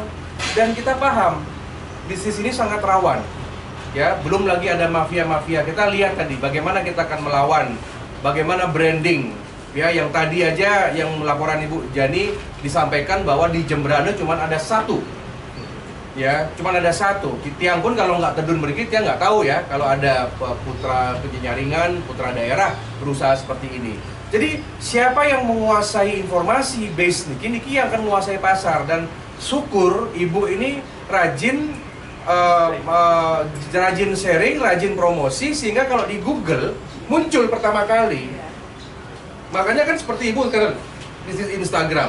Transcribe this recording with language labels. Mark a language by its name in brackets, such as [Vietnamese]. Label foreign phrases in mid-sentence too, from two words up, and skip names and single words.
[Indonesian] Dan kita paham bisnis ini sangat rawan ya, belum lagi ada mafia-mafia. Kita lihat tadi bagaimana kita akan melawan, bagaimana branding ya, yang tadi aja yang laporan Ibu Jani disampaikan bahwa di Jembrana cuma ada 1 ya, cuma ada 1. Tiang pun kalau nggak tedun berikit, Tiang nggak tahu ya kalau ada putra penjaringan, putra daerah berusaha seperti ini. Jadi siapa yang menguasai informasi base niki yang akan menguasai pasar. Dan syukur ibu ini rajin rajin sharing, rajin promosi, sehingga kalau di Google muncul pertama kali Makanya kan seperti ibu sekarang bisnis Instagram.